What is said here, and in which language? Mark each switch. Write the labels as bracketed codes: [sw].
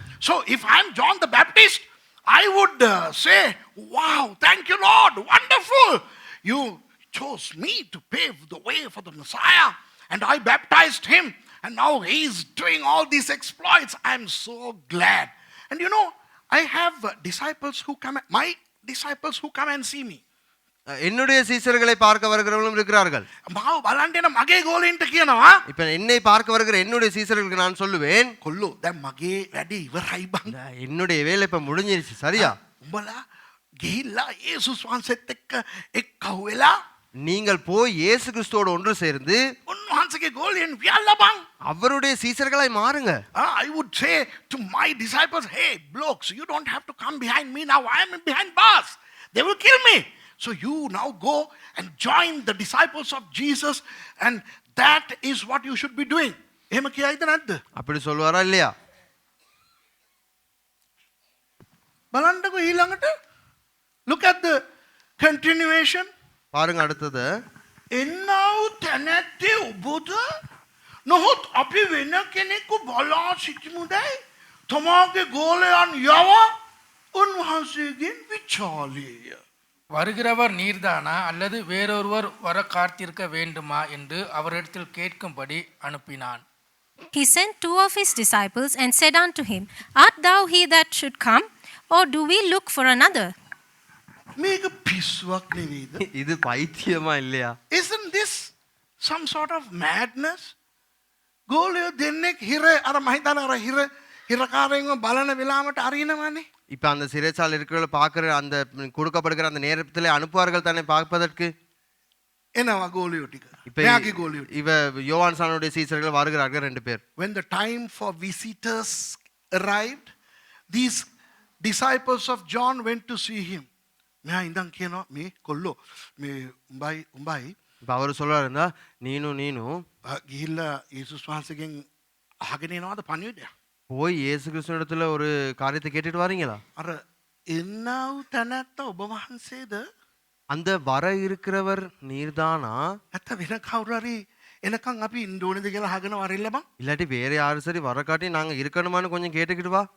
[en] So if I am John the Baptist, I would say, wow, thank you Lord, wonderful. You chose me to pave the way for the Messiah, and I baptized him, and now he's doing all these exploits. I'm so glad. And you know, I have disciples who come, my disciples who come and see me. [ta] என்னுடைய சீசர்களை பார்க்க வருகிறவர்களும் இருக்கிறார்கள். [si] මාව බලන්න එන මගේ ගෝලෙන්ට කියනවා [ta] இப்ப என்னை பார்க்க வருகிற என்னுடைய சீசர்களுக்கு நான் சொல்லுவேன், [si] කොල්ලෝ දැන් මගේ වැඩේ ඉවරයි බං. [ta] என்னுடைய வேலை இப்ப முடிஞ்சிருச்சு சரியா, [si] උඹලා ගිහිල්ලා යේසුස් වහන්සේත් එක්ක එක්කහුව වෙලා [ta] நீங்கள் போய் இயேசு கிறிஸ்துவோடு ஒன்று சேர்ந்து [si] උන්වහන්සේගේ ගෝලයෙන් වියල්ලා බං. [ta] அவருடைய சீசர்களாய் மாறுங்க. [en] I would say to my disciples, hey blokes, you don't have to come behind me now. I am behind bars. They will kill me. So you now go and join the disciples of Jesus, and that is what you should be doing. [si] එහෙම කියයිද නැද්ද? [ta] அப்படி சொல்வாரா இல்லையா? [si] බලන්නකෝ ඊළඟට. [en] Look at the continuation. [ta] பாருங்க அடுத்தது, [si] එන්නව තැනැත්තේ ඔබද නොහොත් අපි වෙන කෙනෙකු බලා සිටිමුදැයි තමාගේ ගෝලයන් යව උන්වහන්සේගෙන් විචාලේය. [ta] வருகிறவர் நீர்தானா அல்லது வேறொருவர் வர காத்திருக்க வேண்டுமா என்று அவரிடத்தில் கேட்கும்படி அனுப்பினான். [en] He sent two of his disciples and said unto him, Art thou he that should come, or do we look for another? [si] මේක පිස්සුවක් නෙවෙයිද? [ta] இது பைத்தியமா இல்லையா? [en] Isn't this some sort of madness? [si] ගෝලයෝ දෙන්නෙක් හිර අර මහිතන අර හිරකාරයෙන්ව බලන වෙලාවට අරිනවනේ. [ta] இப்ப அந்த சிறைச்சாலை இருக்கிற பார்க்கிற அந்த கொடுக்கப்படுகிற அந்த நேரத்திலே அனுப்புவார்கள் தானே பார்ப்பதற்கு. [si] එනවා ගෝලයෝ ටික. [ta] இப்ப [si] මෙයාගේ ගෝලයෝ ටික. [ta] இவ யோவான் சானுடைய சீசர்கள் வருகிறார்கள் 2 பேர். [en] When the time for visitors arrived, these disciples of John went to see him. [si] මෙයා ඉඳන් කියනවා මේ කොල්ලෝ මේ උඹයි [ta] இப்ப அவர் சொல்றாரு, இருந்தா நீனும் [si] ගිහිල්ලා යේසුස් වහන්සේගෙන් අහගෙන එනවාද පණිවිඩය? [ta] போய் இயேசு கிறிஸ்துவிடத்துல ஒரு காரியத்தை கேட்டுட்டு வரீங்களா? [si] අර එන්නව තැනැත්ත ඔබ වහන්සේද? [ta] அந்த வர இருக்கிறவர் நீர்தானா, [si] නැත්ත වෙන කවුරු හරි එනකන් අපි ඉන්න ඕනේද කියලා අහගෙන වරිල්ල බං. [ta] இல்லாட்டி வேற யாரும் சரி வர காட்டி நாங்க இருக்கணுமான்னு கொஞ்சம் கேட்டுக்கிட்டு வா.